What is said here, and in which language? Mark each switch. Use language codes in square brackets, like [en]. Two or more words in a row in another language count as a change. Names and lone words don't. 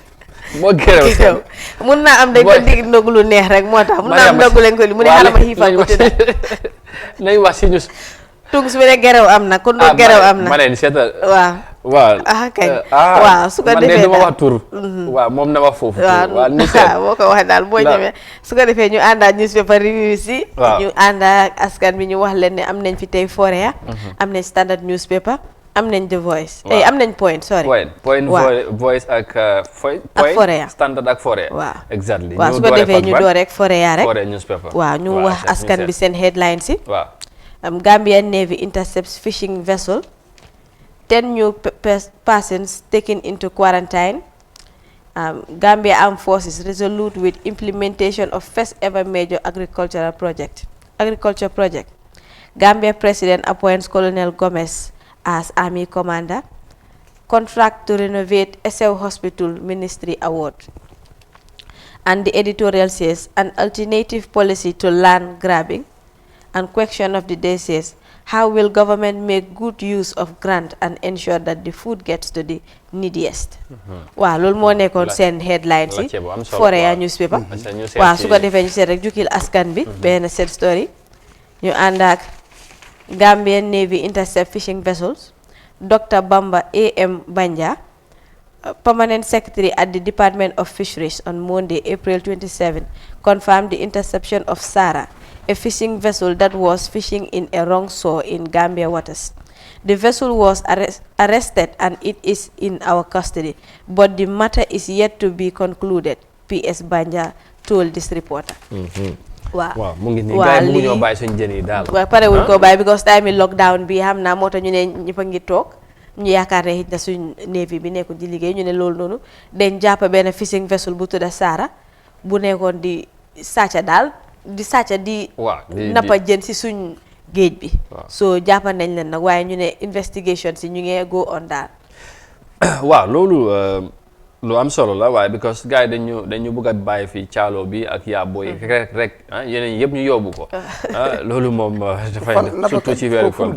[wo] mun naa am dañ ko dig ndogu lu neex rek moo tax mun naa am ndogu leen ko li mu ne xaaral ma xiifal ko tudda nañ wax si ñu tung su ne gerew am na kon doo gerew am na ma leen seetal waaw kañ waaw su ko defee man de duma wax tur waaw moom na wax foofu waaw boo ko waxee daal boo ñëwee su ko defee ñu àndaat [en] newspaper review [wo] si ñu àndaat askan bi ñu wax leen ne am nañ fi tey Foroyaa am nañ Standard newspaper am nañ The Voice am nañ Point Voice ak Foroyaa Standard ak Foroyaa waaw exactly waaw su ko defee ñu door rek Foroyaa rek Foroyaa newspaper waaw ñu wax askan bi seen headlines yi waaw [en] Gambian Navy intercepts fishing vessel 10 new persons taken into quarantine. Gambia Armed Forces resolute with implementation of first ever major agriculture project. Gambia President appoints Colonel Gomez as Army Commander. Contract to renovate Essew Hospital Ministry Award. And the editorial says, an alternative policy to land grabbing. And question of the day says, how will government make good use of grant and ensure that the food gets to the neediest? [wo] waaw loolu moo nekkoon seen headlines yi Foroyaa newspaper waaw su ko defee ñu seet rek jukkil askan bi benn [en] set story [wo] ñu ànd ak [en] Gambian Navy intercept fishing vessels. Dr. Bamba A.M. Banja, Permanent Secretary at the Department of Fisheries on Monday, April 27, confirmed the interception of Sarah, a fishing vessel that was fishing in a wrong shore in Gambia waters. The vessel was arrested and it is in our custody, but the matter is yet to be concluded, P.S. Banja told this reporter. [wo] waaw mu ngi nii gars yi mu ngi ñoo bàyyi suñu jën yi daal waaw pare wuñ ko bàyyi because time yi lockdown bi xam naa moo tax ñu ne ñëpp a ngi toog ñu yaakaar ne xëj na suñ navy bi nekkul di liggéey ñu ne loolu noonu dañ jàpp benn [en] fishing vessel [wo] bu tudda Sarah bu nekkoon di sàcca daal di nappa jën si suñ géej bi so jàppa nañ leen nag waaye ñu ne investigation si ñu ngi [en] go on [wo] daal waaw loolu lu am solo la waaye because gars yi dañu bëgg a bàyyi fii caalo bi ak yaabo yi rek yeneen yëpp ñu yóbbu ko loolu moom dafay surtout ci weeru koor